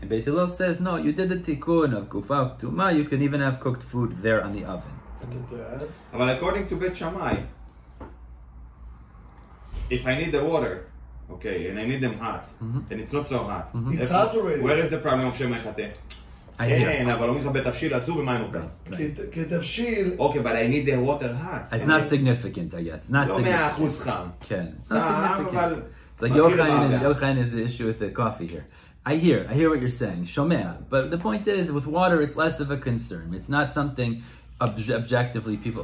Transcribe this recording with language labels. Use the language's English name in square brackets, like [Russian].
[English] And Beit Hillel says, no, you did the tikkun of Gufa Uktuma, you can even have cooked food there on the oven. But according to Beit Shammai, if I need the water, okay, and I need them hot, then it's not so hot. It's hot already. Where is the problem of Shemi Yechateh? [Hebrew] כן, אבל אומרים לך בתבשיל אסור ומים מותר. כתבשיל... [English] Okay, but I need the water hot. It's not significant, I guess. Not [Hebrew] לא 100% חם. [English] כן. It's not significant. It's like Yochanan is the issue with the coffee here. I hear what you're saying, shomea. But the point is, with water, it's less of a concern. It's not something objectively people...